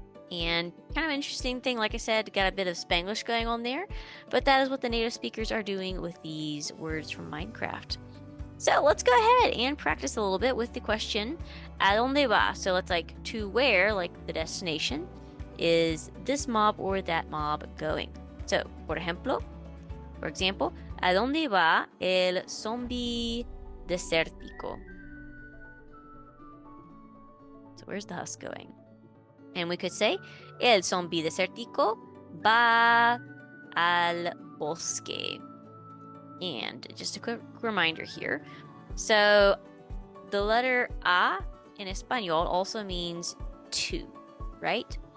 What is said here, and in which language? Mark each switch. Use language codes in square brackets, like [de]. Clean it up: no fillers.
[en] And kind of interesting thing, like I said, got a bit of Spanglish going on there, but that is what the native speakers are doing with these words from Minecraft. So let's go ahead and practice a little bit with the question, [es] ¿a dónde va? [en] So it's like to where, like the destination, is this mob or that mob going? So, por example, [es] ¿a dónde va el zombie desértico? [en] So where's the husk going? And we could say, [es] el zombie desértico va al bosque. [en] And just a quick reminder here. So the letter A in Espanol also means to, right?